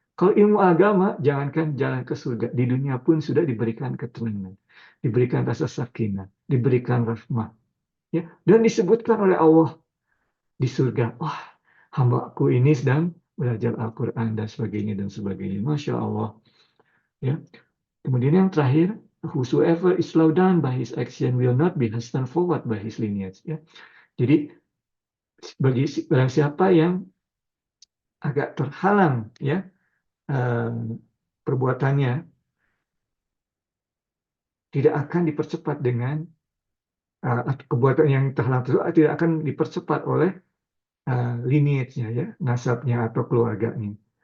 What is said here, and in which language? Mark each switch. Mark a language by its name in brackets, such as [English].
[Indonesian] Kalau ilmu agama, jangankan jalan ke surga, di dunia pun sudah diberikan ketenangan, diberikan rasa sakinah, diberikan rahmah. Ya, dan disebutkan oleh Allah di surga, wah, hambaku ini sedang belajar Al-Quran dan sebagainya. Masya Allah. Ya. Kemudian yang terakhir, [English] whosoever is slowed down by his action will not be hastened forward by his lineage. [Indonesian] Ya. Jadi bagi barang siapa yang agak terhalang, ya, perbuatannya, tidak akan dipercepat dengan perbuatan yang terhalang tersebut tidak akan dipercepat oleh lineage-nya, ya, nasabnya atau keluarganya.